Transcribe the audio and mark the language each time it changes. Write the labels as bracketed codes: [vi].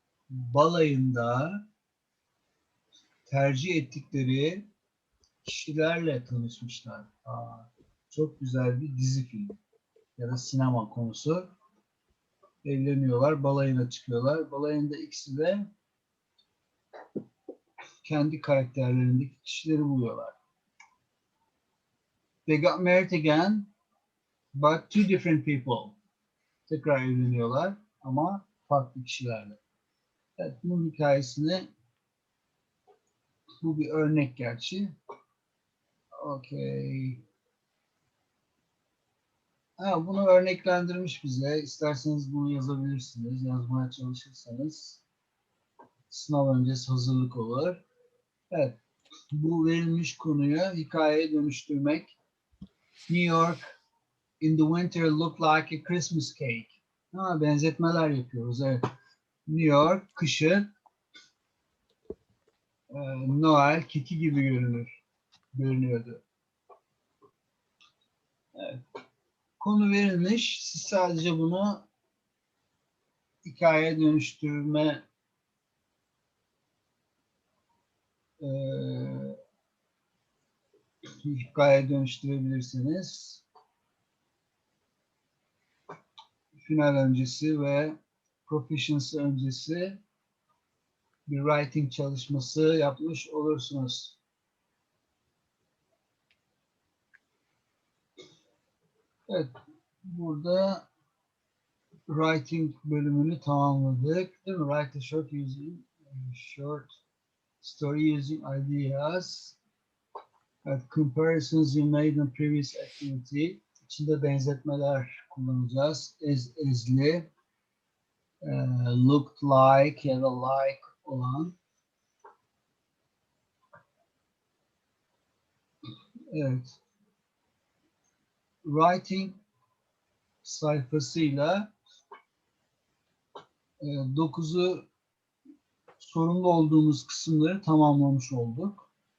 [tr] Balayında tercih ettikleri kişilerle tanışmışlar. Çok güzel bir dizi film ya da sinema konusu. Evleniyorlar, balayına çıkıyorlar. Balayında ikisi de kendi karakterlerindeki kişileri buluyorlar. [en] They got married again, but two different people. [tr] Tekrar evleniyorlar ama farklı kişilerle. Evet, bunun hikayesini, bu bir örnek gerçi. Okay. Bunu örneklendirmiş bize. İsterseniz bunu yazabilirsiniz. Yazmaya çalışırsanız sınav öncesi hazırlık olur. Evet. Bu verilmiş konuyu hikayeye dönüştürmek. [en] New York in the winter looked like a Christmas cake. [tr] Benzetmeler yapıyoruz. Evet. New York kışın Noel keki gibi görünüyordu. Evet. Konu verilmiş. Siz sadece bunu hikayeye dönüştürme hikayeye dönüştürebilirsiniz. Final öncesi ve proficiency öncesi bir writing çalışması yapmış olursunuz. Evet, burada writing bölümünü tamamladık. Değil mi? [en] Write a short story using ideas. [tr] Evet, [en] comparisons you made in previous activity. [tr] İçinde benzetmeler kullanacağız. Ezli, looked like ya da like olan. Evet. Writing sayfasıyla 9'u sorumlu olduğumuz kısımları tamamlamış olduk.